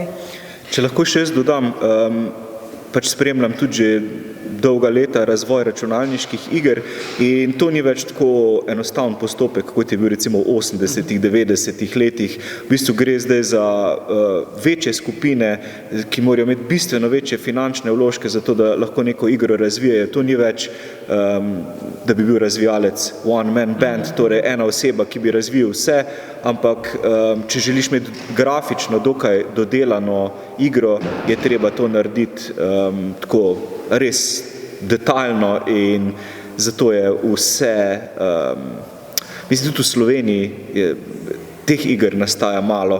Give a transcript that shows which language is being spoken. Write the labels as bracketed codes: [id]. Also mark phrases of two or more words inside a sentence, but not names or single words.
[sl] Če lahko še jaz dodam, pač spremljam tudi že dolga leta razvoj računalniških iger in to ni več tako enostaven postopek, kot je bil recimo v 80-ih, 90-ih letih. V bistvu gre zdaj za večje skupine, ki morajo imeti bistveno večje finančne vložke za to, da lahko neko igro razvijajo. To ni več, da bi bil razvijalec [en] one man band, [sl] torej ena oseba, ki bi razvijal vse, ampak če želiš imeti grafično dokaj dodelano igro, je treba to narediti tako res detaljno in zato je vse, mislim, tudi v Sloveniji teh iger nastaja malo.